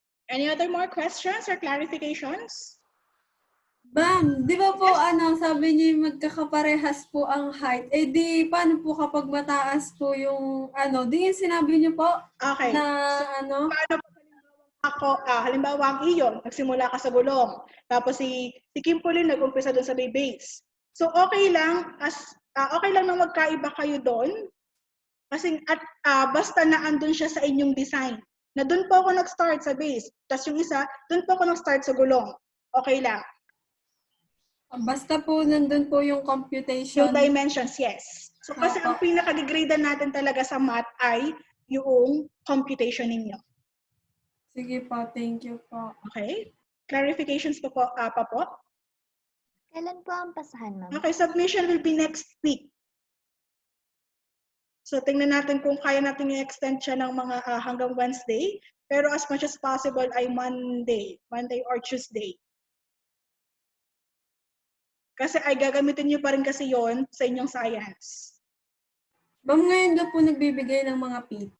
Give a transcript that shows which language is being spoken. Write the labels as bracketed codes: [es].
[en] Any other more questions or clarifications? [tl] Ma'am, di ba po sabi niyo magkakaparehas po ang height? Eh di, paano po kapag mataas po yung di yung sinabi niyo po? [en] Okay. [tl] Na Paano po halimbawa ang iyo, nagsimula ka sa gulong. Tapos si Kim Pauline nag-umpisa doon sa base. So okay lang nang magkaiba kayo doon. Kasi basta na andun siya sa inyong design. Na doon po ako nag-start sa base. Tapos yung isa, doon po ako nag-start sa gulong. Okay lang. Basta po nandun po yung computation. Yung dimensions, yes. So kasi ang pinaka-degradean natin talaga sa math ay yung computation ninyo. Sige po, [en] thank you [tl] po. Okay? Clarifications pa po? Kailan po ang pasahan, ma'am? [en] Okay, submission will be next week. [tl] So tingnan natin kung kaya natin i-extend siya ng mga hanggang Wednesday. Pero [en] as much as possible [tl] ay Monday or Tuesday. Kasi ay gagamitin nyo pa rin kasi yon sa inyong science. Ma'am, ngayon na po nagbibigay ng mga PT.